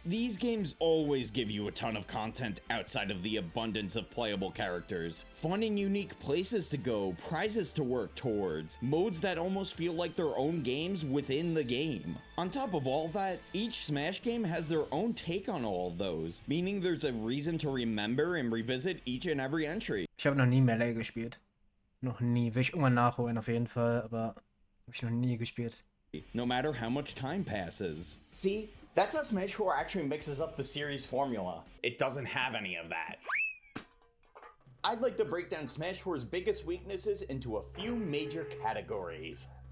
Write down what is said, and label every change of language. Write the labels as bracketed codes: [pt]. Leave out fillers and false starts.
[en] These games always give you a ton of content outside of the abundance of playable characters. Fun and unique places to go, prizes to work towards, modes that almost feel like their own games within the game. On top of all that, each Smash game has their own take on all of those, meaning there's a reason to remember and revisit each and every entry. [de] Ich habe noch nie Melee gespielt. Noch nie. Will ich irgendwann nachholen, auf jeden Fall, aber habe ich noch nie gespielt. [en] No matter how much time passes. See, that's how Smash 4 actually mixes up the series formula. It doesn't have any of that. I'd like to break down Smash 4's biggest weaknesses into a few major categories.